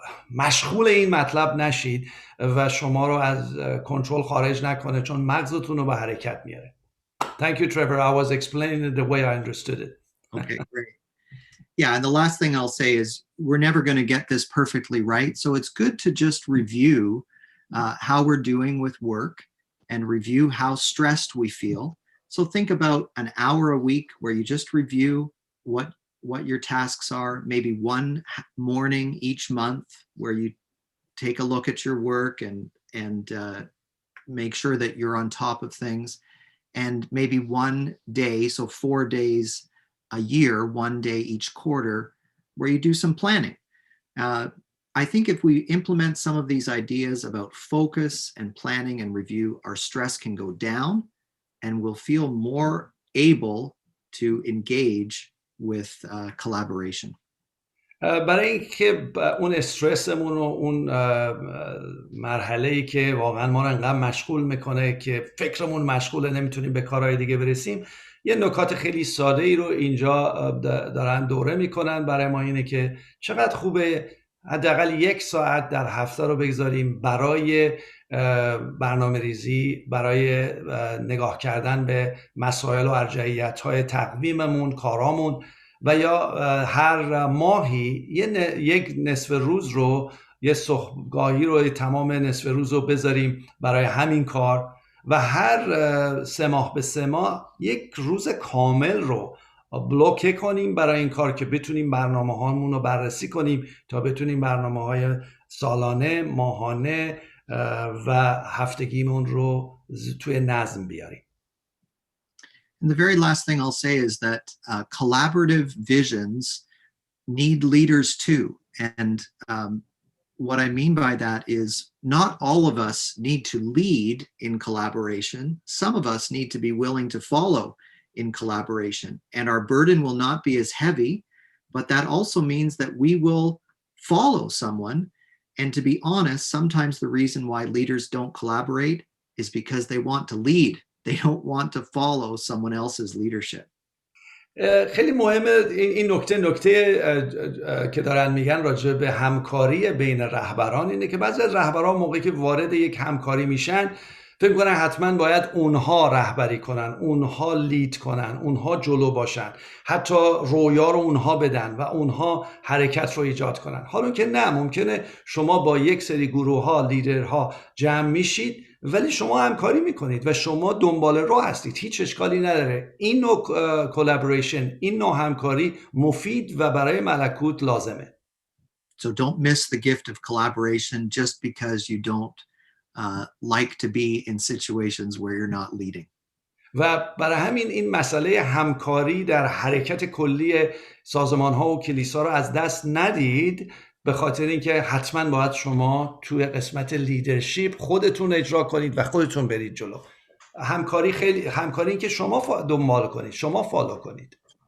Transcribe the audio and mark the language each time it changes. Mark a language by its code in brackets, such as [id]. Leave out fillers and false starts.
[fa] مشغول این مطلب نشید و شما رو از کنترل خارج نکنه، چون مغزتون رو به حرکت میاره. [en] Thank you, Trevor. I was explaining it the way I understood it. Okay, great. Yeah, and the last thing I'll say is we're never going to get this perfectly right. So it's good to just review how we're doing with work and review how stressed we feel. So think about an hour a week where you just review what your tasks are, maybe one morning each month where you take a look at your work and make sure that you're on top of things, and maybe one day, so 4 days a year, one day each quarter, where you do some planning. I think if we implement some of these ideas about focus and planning and review, our stress can go down and we'll feel more able to engage with collaboration. [fa] برای اینکه اون استرسمون و اون مرحله‌ای که واقعا ما رو انقدر مشغول میکنه که فکرمون مشغوله نمیتونیم به کارهای دیگه برسیم، یه نکات خیلی ساده ای رو اینجا دارن دوره میکنن برای ما، اینه که چقدر خوبه حداقل 1 ساعت در هفته رو بگذاریم برای برنامه ریزی، برای نگاه کردن به مسائل و ارجحیت‌های تقویممون، کارامون، و یا هر ماهی یک نصف روز رو، یه صبحگاهی رو، تمام نصف روز رو بذاریم برای همین کار و هر 3 ماه به 3 ماه یک روز کامل رو بلوکه کنیم برای این کار که بتونیم برنامه هامون رو بررسی کنیم تا بتونیم برنامه های سالانه، ماهانه و هفتگیمون رو توی نظم بیاریم. [en] And the very last thing I'll say is that collaborative visions need leaders too. And what I mean by that is not all of us need to lead in collaboration. Some of us need to be willing to follow in collaboration. And our burden will not be as heavy, but that also means that we will follow someone. And to be honest, sometimes the reason why leaders don't collaborate is because they want to lead. They don't want to follow someone else's leadership. [fa] خیلی مهمه این نکته که دارن میگن راجع به همکاری بین رهبران اینه که بعضی از رهبران موقعی که وارد یک همکاری میشن فکر کنن حتما باید اونها رهبری کنن، اونها لید کنن، اونها جلو باشن، حتی رویا رو اونها بدن و اونها حرکت رو ایجاد کنن. حالا که نه، ممکنه شما با یک سری گروه ها، لیدرها جمع میشید ولی شما همکاری میکنید و شما دنبال راه هستید، هیچ اشکالی نداره. این نوع کلابوریشن، این نوع همکاری مفید و برای ملکوت لازمه. [en] So don't miss the gift of collaboration just because you don't like to be in situations where you're not leading. [fa] و برای همین این مسئله همکاری در حرکت کلی سازمان ها و کلیسا رو از دست ندید، به خاطر اینکه حتما باید شما توی قسمت لیدرشپ خودتون اجرا کنید و خودتون برید جلو. همکاری این که شما دنبال کنید، شما فالو کنید.